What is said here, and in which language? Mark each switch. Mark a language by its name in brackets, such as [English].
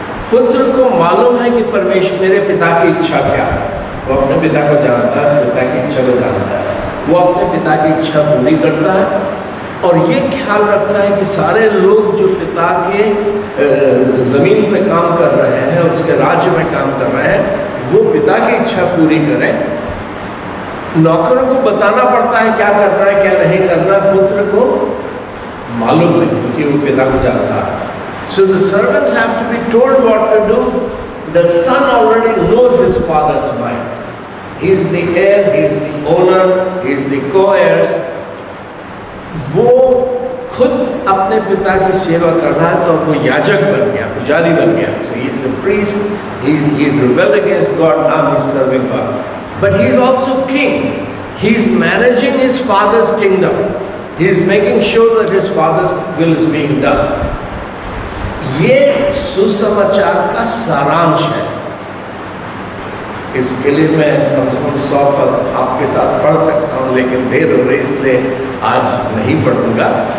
[Hindi] पुत्र को मालूम है कि परमेश्वर मेरे पिता की इच्छा क्या है, वो अपने पिता को जानता है, पिता की इच्छा को जानता है, वो अपने पिता की इच्छा पूरी करता है और ये ख्याल रखता है कि सारे लोग जो पिता के ज़मीन पे काम कर रहे हैं, उसके राज्य में काम कर रहे हैं, वो पिता की इच्छा पूरी करें। नौकरों को बताना पड़ता है क्या करना है क्या नहीं करना, पुत्र को मालूम है क्योंकि वो पिता को जानता है। [English] So the servants have to be told what to do. The son already knows his father's mind. He is the heir, he is the owner, he is the co-heirs. [Hindi] वो खुद अपने पिता की सेवा कर रहा है तो वो याजक बन गया, पुजारी बन गया. [English] So he is a priest. He rebelled against God. Now he is serving God. But he is also king. He is managing his father's kingdom. He is making sure that his father's will is being done. [Hindi] ये सुसमाचार का सारांश है. इसके लिए मैं कम से कम 100 पद आपके साथ पढ़ सकता हूँ, लेकिन देर हो रही इसलिए आज नहीं पढ़ूंगा.